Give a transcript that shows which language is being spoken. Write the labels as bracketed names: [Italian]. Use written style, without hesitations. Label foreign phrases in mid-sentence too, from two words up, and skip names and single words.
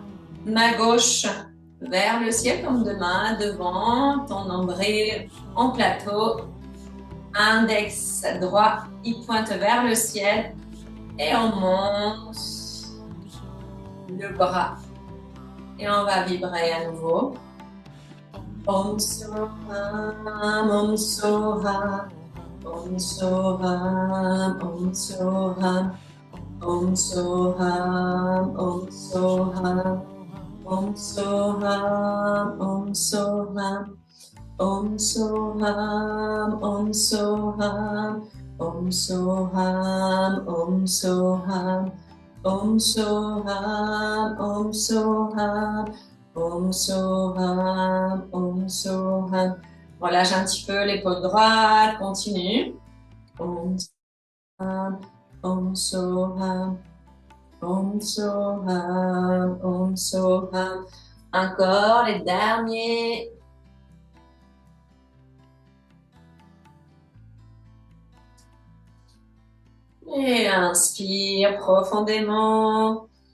[French] Main gauche vers le ciel comme demain, devant, ton nombril en plateau. Index droit, il pointe vers le ciel et on monte le bras. Et on va vibrer à nouveau. [Sanskrit] Om Soham, Om Soham, Om Soham, Om Soham, Om Soham, Om Soham. Om Soham, Om Soham, Om Soham, Om Soham, Om Soham, Om Soham, Om Soham, Om Soham, Om Soham, Om Soham. [French] Relâche un petit peu l'épaule droite, continue. [Sanskrit] Om Soham, Om Soham. Om Soham, Om Soham. [French] Encore les derniers. Et inspire profondément.